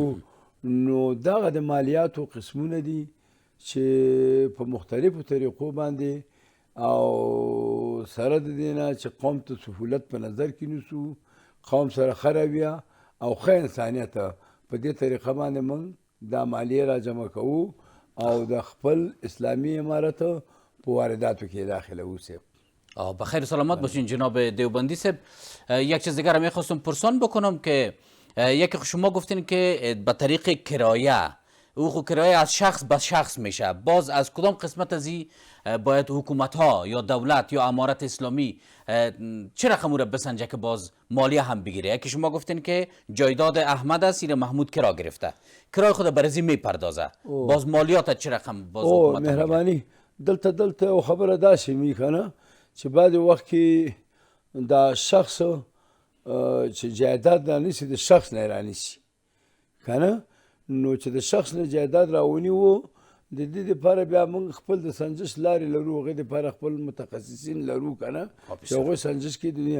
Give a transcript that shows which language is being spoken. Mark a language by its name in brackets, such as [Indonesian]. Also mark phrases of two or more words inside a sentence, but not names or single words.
[Pashto] نو دغه د مالیاتو قسمونه دي چې په مختلفو طریقو باندې، او سره د دې نه چې قوم ته سهولت په نظر کې نیسو، قوم سره ښه رویه او ښه انسانیت، په دې طریقه باندې موږ دا مالیه راجمع کوو او د خپل اسلامی امارت په وارداتو کې داخله اوسیم. [Persian] بخیر و سلامت باشین جناب دیوبندی صاحب. یک چیز دیگر میخواستم پرسان بکنم که یکی شما گفتین که به طریق کرایه، او خو کرایه از شخص به شخص میشه، باز از کدام قسمت از این باید حکومت ها یا دولت یا امارت اسلامی چه رقم رو بسنجه که باز مالیه هم بگیره؟ یکی شما گفتین که جایداد احمد است، این محمود کرا گرفته، کرای خود برزی میپردازه، باز مالیات چه رقم باز حکومت ها [Pashto] مهربانی دلته او خبره داسې میکنه چې بعد وخت کې دا شخص چې جایداد رانیسي، د شخص نه رانیسي کنه. نو چې د شخص نه جایداد راونیو، د دې دپاره بیا موږ خپل د سنجش لارې لرو، هغې دپاره خپل متخصصین لرو کنه، چې هغوی سنجش کې دنیا.